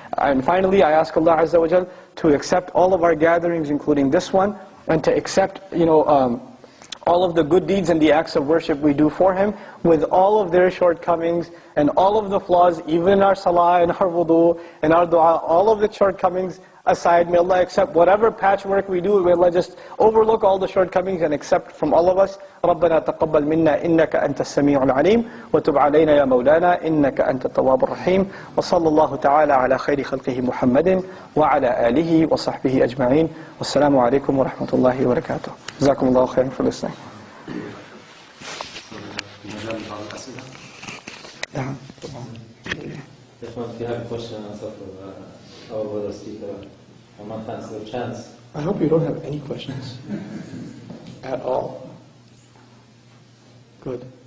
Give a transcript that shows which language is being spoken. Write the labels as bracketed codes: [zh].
[en] And finally, I ask Allah Azza wa Jal to accept all of our gatherings, including this one, and to accept all of the good deeds and the acts of worship we do for Him, with all of their shortcomings and all of the flaws, even in our salah and our wudu and our dua, all of the shortcomings aside. May Allah accept whatever patchwork we do. May Allah just overlook all the shortcomings and accept from all of us. [ar] رَبَّنَا تَقَبَّلْ مِنَّا إِنَّكَ أَنْتَ السَّمِيعُ الْعَلِيمُ وَتُبْ عَلَيْنَا يَا مَوْلَانَا إِنَّكَ أَنْتَ التَّوَّابُ الرَّحِيمُ وصلى الله تعالى على خير خلقه محمد وعلى آله وصحبه أجمعين والسلام عليكم ورحمة الله وبركاته. جزاكم الله خيرا [en] for listening. If you have a question and answer for our brother speaker, I'm not fancy the chance. I hope you don't have any questions at all. Good.